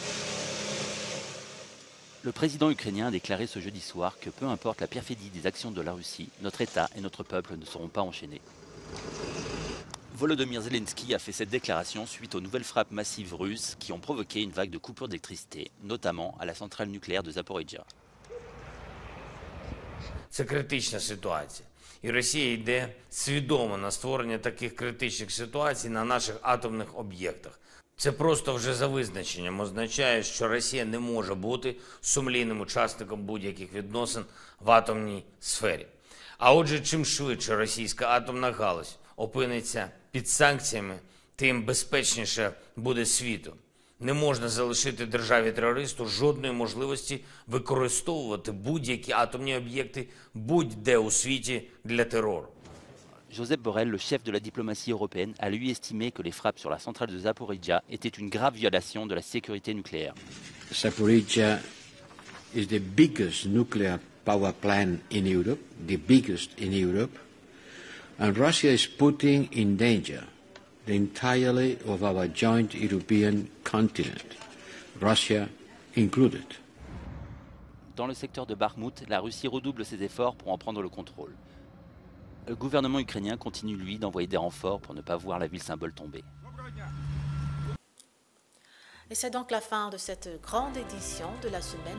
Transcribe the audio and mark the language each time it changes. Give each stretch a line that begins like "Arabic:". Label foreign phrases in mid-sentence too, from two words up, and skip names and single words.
French: Le président ukrainien a déclaré ce jeudi soir que peu importe la perfidie des actions de la Russie, notre État et notre peuple ne seront pas enchaînés. Volodymyr Zelensky a fait cette déclaration suite aux nouvelles frappes massives russes qui ont provoqué une vague de coupures d'électricité, notamment à la centrale nucléaire de Zaporizhzhia.
Ukrainian: Це критична ситуація. І Росія йде свідомо на створення таких критичних ситуацій на наших атомних об'єктах. Це просто вже за визначенням означає, що Росія не може бути сумлінним учасником будь-яких відносин в атомній сфері. А отже, чим швидше російська атомна галузь опиниться під санкціями, тим безпечніше буде світу. Не можна залишити державі-терористу жодної можливості використовувати будь-які атомні об'єкти будь-де у світі для терору.
French: Josep Borrell, le chef de la diplomatie européenne, a lui estimé que les frappes sur la centrale de Zaporizhzhia étaient une grave violation de la sécurité nucléaire.
English: Zaporizhzhia is the biggest nuclear power plant in Europe, the biggest in Europe, and Russia is putting in danger the entirety of our joint European continent, Russia included.
French: Dans le secteur de Bakhmout, la Russie redouble ses efforts pour en prendre le contrôle. Le gouvernement ukrainien continue, lui, d'envoyer des renforts pour ne pas voir la ville symbole tomber. Et c'est donc la fin de cette grande édition de la semaine.